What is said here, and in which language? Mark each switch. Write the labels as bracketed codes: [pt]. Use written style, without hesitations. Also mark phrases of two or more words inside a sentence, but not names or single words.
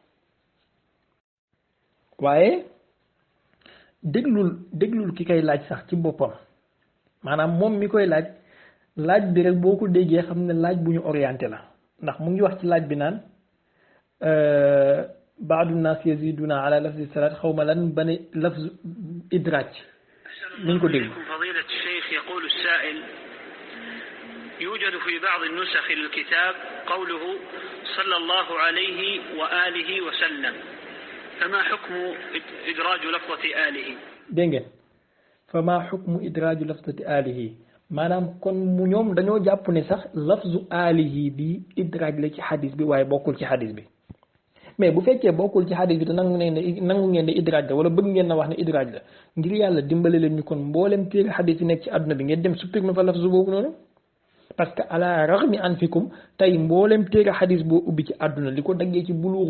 [wo] waaye déglul ki koy laaj sax ci boppam maanaam moom mi koy laaj bi rek boo ko déggee xam ne laaj bu ñu orienté la ndax mu ngi wax ci laaj bi naan [ar] بعض الناس يزيدون على لفظ الصلاة [wo] xaw ma lan ba ne [ar] لفظ إدراج [wo] nañ ko dégg [ar] فضيلة الشيخ يقول السائل يوجد في بعض النسخ للكتاب قوله صلى الله عليه وآله وسلم فما حكم إدراج لفظة آله [wo] dégg ngeen [ar] فما حكم إدراج لفظة آله [wo] maanaam kon mu ñoom dañoo jàpp ne sax [ar] لفظ آله [wo] bi idraaj la ci xadis bi waaye bokkul ci xadis bi mais bu fekkee bokkul ci xadis bi te nangu ngeen ne idraaj la wala bëgg ngeen na wax ne idraaj la ngir yàlla dimbale leen ñu kon mboolem téere xadis yi nekk ci àdduna bi ngeen dem supprimer fa lafzu boobu noonu parce que [ar] على رغم أنفكم [wo] tey mboolem téere xadis boo ubbi ci àdduna li ko daggee ci bulughul